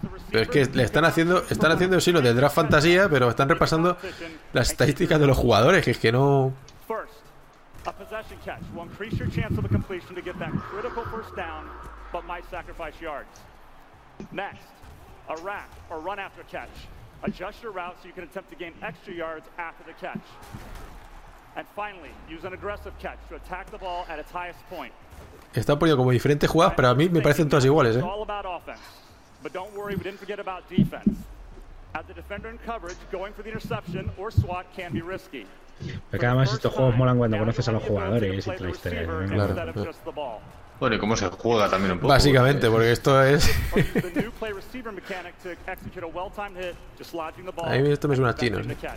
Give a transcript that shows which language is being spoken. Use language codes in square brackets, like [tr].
[es] Pero es que le están haciendo sí, lo de draft fantasía, pero están repasando las estadísticas de los jugadores, que es que no... [en] A possession catch will increase your chance of a completion to get that critical first down, but might sacrifice yards. Next, a wrap, or run after catch. Adjust your route so you can attempt to gain extra yards after the catch. And finally, use an aggressive catch to attack the ball at its highest point. [es] Están poniendo como diferentes jugadas, pero a mí me parecen todas iguales, ¿eh? [en] All about offense, but don't worry, we didn't forget about defense. As a defender in coverage, going for the interception or swat can be risky. [es] Porque además estos juegos molan cuando conoces a los jugadores y toda la historia, ¿no? Claro. Bueno, y cómo se juega también un poco. Básicamente, porque esto es... A mí esto me suena a chino, ¿no?